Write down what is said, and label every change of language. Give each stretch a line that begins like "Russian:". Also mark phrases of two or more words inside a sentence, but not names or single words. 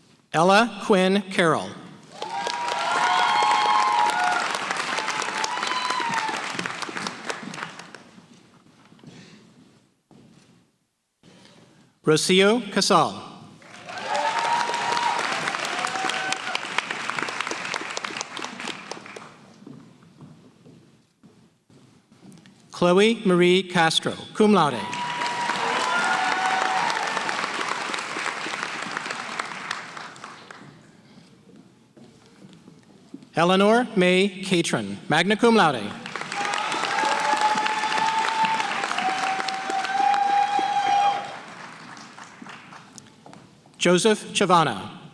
English: Ella Quinn Carroll. Rocio Casal. Chloe Marie Castro,
Latin: cum laude.
English: Eleanor May Catron,
Latin: magna cum laude.
English: Joseph Chavana.